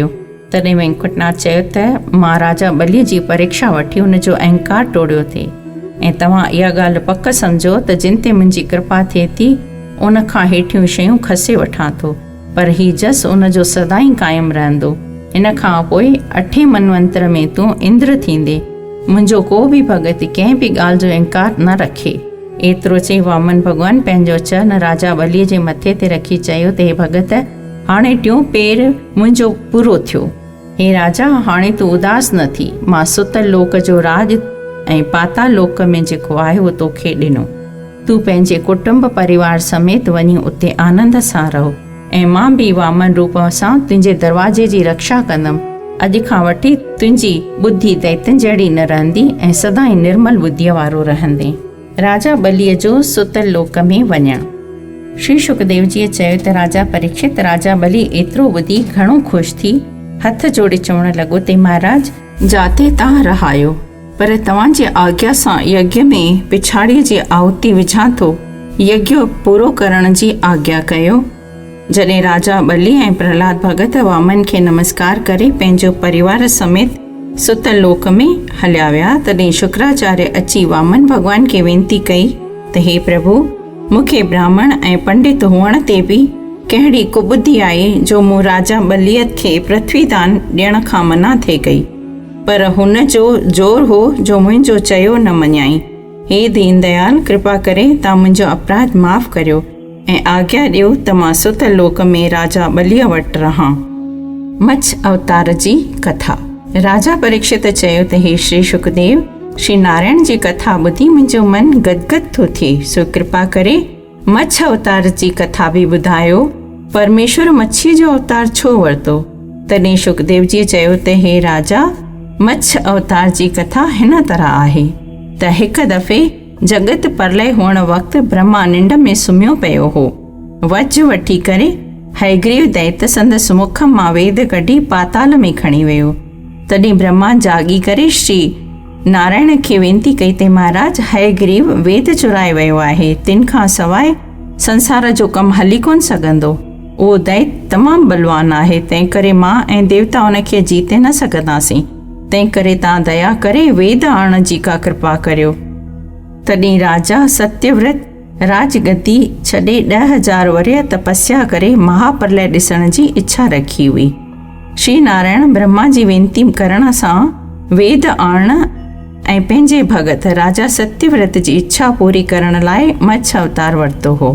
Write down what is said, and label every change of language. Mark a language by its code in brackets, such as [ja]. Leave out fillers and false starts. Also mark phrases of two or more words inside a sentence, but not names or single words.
[sd] तॾहिं वेंकटनाथ चयो त मां राजा बलीअ जी परीक्षा वठी हुनजो अहंकार टोड़ियो थिए, ऐं तव्हां इहा ॻाल्हि पक सम्झो त जिन ते मुंहिंजी कृपा थिए थी उन खां हेठियूं शयूं खसे वठां थो, पर हीउ जस उनजो सदाईं क़ाइमु रहंदो। इन खां पोइ 8 मनवंतर में तूं इंद्र थींदे। मुंहिंजो को बि भगत कंहिं बि ॻाल्हि जो अहंकार न रखे। एतिरो चई वामन भॻवान पंहिंजो चरण राजा बलीअ जे मथे ते रखी चयो त हे भगत, हाणे टियों पेर मुंहिंजो पूरो थियो। हे राजा, हाणे तूं उदास न थी। मां सुतल लोक जो राज ऐं पाताल लोक में जेको आहे उहो तोखे ॾिनो। तूं पंहिंजे कुटुंब परिवार समेत वञी उते आनंद सां रहो, ऐं मां बि वामन रूप सां तुंहिंजे दरवाजे जी रक्षा कंदमि। अॼु खां वठी तुंहिंजी बुद्धि दैतन जहिड़ी न रहंदी ऐं सदाईं निर्मल बुद्धीअ वारो रहंदे। राजा बलीअ जो सुतल लोक में वञणु। श्री शुकदेव जीअ चयो त राजा परीक्षित, राजा बली एतिरो ॿुधी घणो ख़ुशि थी हथ जोड़े चवणु लॻो त महाराज, जाते तव्हां रहायो, पर तव्हांजे आज्ञा सां यज्ञ में पिछाड़ीअ जी आहुति विझां थो, यज्ञ पूरो करण जी आज्ञा कयो। जॾहिं राजा बली ऐं प्रहलाद भगत वामन खे नमस्कार करे पंहिंजो परिवार समेत सुतल लोक में हलिया विया, तॾहिं शुक्राचार्य अची वामन भॻवान खे वेनती कई त हे प्रभु, मूंखे ब्राह्मण ऐं पंडित हुअण ते बि कहिड़ी कुबुद्धि आहे जो मूं राजा बलीअ खे पृथ्वी दान ॾियण खां मना थिए कई, पर हुन जो ज़ोर हो जो मुंहिंजो चयो न मञाई। हे दीन दयाल, कृपा करे तव्हां मुंहिंजो अपराध माफ़ करियो ऐं आज्ञा ॾियो त मां सुतल लोक में राजा बलीअ वटि रहां। मच्छ अवतार जी कथा। राजा परीक्षित चयो त हे श्री शुकदेव, श्री नारायण जी कथा ॿुधी मुंहिंजो मन गदगद थो थिए, सो कृपा करे मच्छ अवतार जी कथा बि ॿुधायो। परमेश्वर मच्छीअ जो अवतार छो वरितो? तॾहिं सुखदेव जी चयो त हे राजा, मच्छ अवतार जी कथा हिन तरह आहे त हिकु दफ़े जगत प्रलय हुअण वक़्तु ब्रह्मा निंड में सुम्हियो पियो हो। वज वठी करे हयग्रीव दैत्य संदसि मुख मां वेद कढी पाताल में खणी वियो। तॾहिं ब्रह्मा जागी करे श्री नारायण खे वेनती कई त महाराज, हयग्रीव वेद चुराए वियो आहे, तिन खां सवाइ संसार जो कमु हली कोन सघंदो। उहो दैत्य तमामु बलवान आहे, तंहिं करे मां ऐं देवता उनखे जीते न सघंदासीं। तंहिं करे तव्हां दया करे वेद आणण जी का कृपा करियो। तॾहिं राजा सत्यव्रत राजगद्दी छॾे 10,000 वर्य तपस्या करे महाप्रलय ॾिसण जी इच्छा रखी हुई। श्री नारायण ब्रह्मा जी वेनती करण सां वेद आणण ऐं पंहिंजे भगत राजा सत्यव्रत जी इच्छा पूरी करण लाइ मच्छ अवतार वरितो हो।